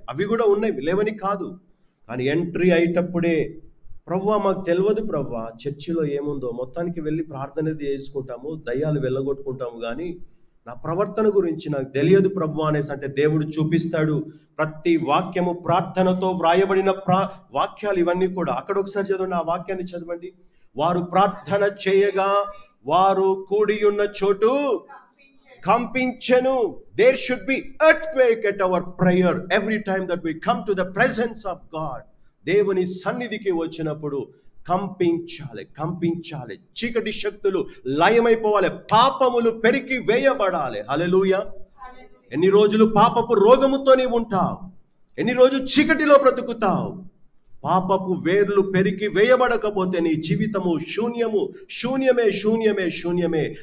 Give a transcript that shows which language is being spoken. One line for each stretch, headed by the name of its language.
Telugu: అవి కూడా ఉన్నాయి, లేవని కాదు. కానీ ఎంట్రీ అయ్యేటప్పుడే, ప్రభువా మాకు తెలియదు ప్రభువా చర్చిలో ఏముందో, మొత్తానికి వెళ్ళి ప్రార్థన చేసుకుంటాము, దయ్యాలు వెళ్ళగొట్టుకుంటాము, కానీ నా ప్రవర్తన గురించి నాకు తెలియదు ప్రభువా అనేసి అంటే దేవుడు చూపిస్తాడు. ప్రతి వాక్యము ప్రార్థనతో వ్రాయబడిన వాక్యాలు ఇవన్నీ కూడా. అక్కడ ఒకసారి చదవండి, ఆ వాక్యాన్ని చదవండి. వారు ప్రార్థన చేయగా వారు కూడి ఉన్న చోటు కంపించెను.
English: There should be earthquake at our prayer every time that we come to the presence of God.
Telugu: దేవుని సన్నిధికి వచ్చినప్పుడు కంపించాలి. చీకటి శక్తులు లయమైపోవాలి, పాపములు పెరికి వేయబడాలి. హల్లెలూయా. ఎన్ని రోజులు పాపపు రోగముతో నీవు ఉంటావు, ఎన్ని రోజులు చీకటిలో బ్రతుకుతావు. పాపపు వేర్లు పెరికి వేయబడకపోతే నీ జీవితము శూన్యమే.